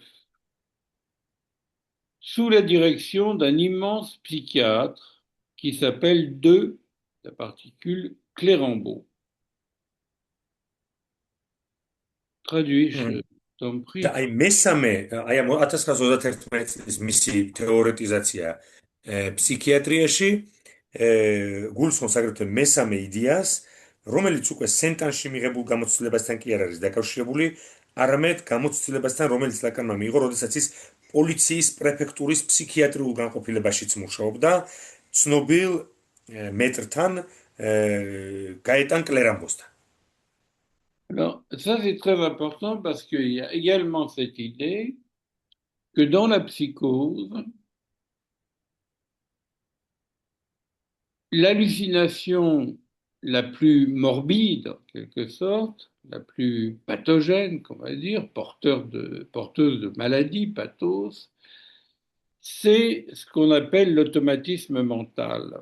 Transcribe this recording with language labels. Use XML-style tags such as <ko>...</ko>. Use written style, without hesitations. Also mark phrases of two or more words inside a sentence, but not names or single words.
<fr>Sous la direction d'un immense psychiatre qui s'appelle 2, la particule Clérambault. Traduis, je t'en prie.</fr> <ka>და აი მესამე, აი ამ 1921 წლის მისი თეორეტიზაცია ფსიქიატრიაში გულისხმობს აგრეთვე მესამე იდეას, რომელიც უკვე სენტანში მიღებულ გამოცდილებასთან კი არ არის დაკავშირებული, არამედ გამოცდილებასთან, რომელიც ლაკანმა მიიღო, როდესაც ის პოლიციის პრეფექტურის ფსიქიატრიულ განყოფილებაშიც მუშაობდა, ცნობილ მეტრთან გაეტან კლერამბოსთან.</ka> <fr>Alors, ça c'est très important parce qu'il y a également cette idée que dans la psychose, l'hallucination la plus morbide, en quelque sorte, la plus pathogène, qu'on va dire, porteuse de maladies, pathos, c'est ce qu'on appelle l'automatisme mental.</fr>